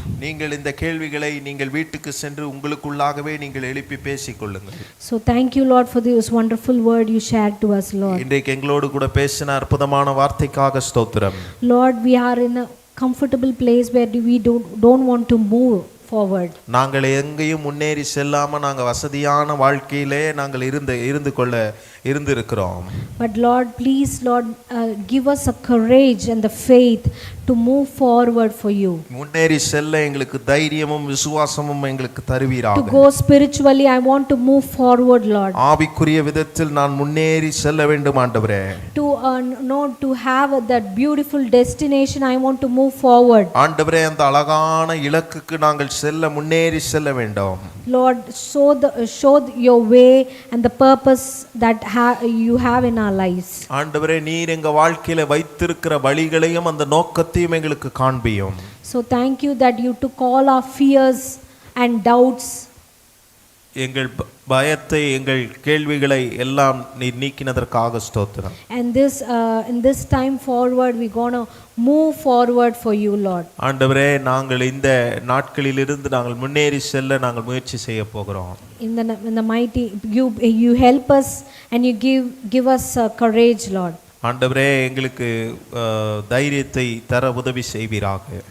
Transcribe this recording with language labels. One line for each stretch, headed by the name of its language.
Tamil: நீங்கள் இந்த கேள்விகளை நீங்கள் வீட்டுக்கு சென்று உங்களுக்குள்ளாகவே நீங்கள் எழுப்பி பேசிக் கொள்ளுங்கள்.
English: So thank you Lord for this wonderful word you shared to us, Lord.
Tamil: இன்றைக்கு எங்களோடு கூட பேசின அற்புதமான வார்த்தைக்காக ஸ்தோத்திரம்.
English: Lord, we are in a comfortable place where we don't want to move forward.
Tamil: நாங்கள் எங்கேயும் முன்னேறி செல்லாம நாங்க வசதியான வாழ்க்கையிலே நாங்கள் இருந்திருக்கிறோம்.
English: But Lord, please Lord, give us a courage and the faith to move forward for you.
Tamil: முன்னேறி செல்ல எங்களுக்கு தைரியமும் விசுவாசமும் எங்களுக்கு தருவீராக.
English: To go spiritually, I want to move forward, Lord.
Tamil: ஆவிக்குரிய விதத்தில் நான் முன்னேறி செல்ல வேண்டும் ஆண்டவரே.
English: To have that beautiful destination, I want to move forward.
Tamil: ஆண்டவரே, அந்த அழகான இலக்குக்கு நாங்கள் முன்னேறி செல்ல வேண்டும்.
English: Lord, show your way and the purpose that you have in our lives.
Tamil: ஆண்டவரே, நீர் எங்க வாழ்க்கையில வைத்திருக்கிற வழிகளையும் அந்த நோக்கத்தையும் எங்களுக்கு காண்பியும்.
English: So thank you that you took all our fears and doubts.
Tamil: எங்கள் பயத்தை எங்கள் கேள்விகளை எல்லாம் நீர் நீக்கினதற்காக ஸ்தோத்திரம்.
English: And in this time forward we going to move forward for you, Lord.
Tamil: ஆண்டவரே, நாங்கள் இந்த நாட்களிலிருந்து நாங்கள் முன்னேறி செல்ல நாங்கள் முயற்சி செய்ய போகிறோம்.
English: In the mighty you help us and you give us courage, Lord.
Tamil: ஆண்டவரே, எங்களுக்கு தைரியத்தை தர உதவி செய்வீராக.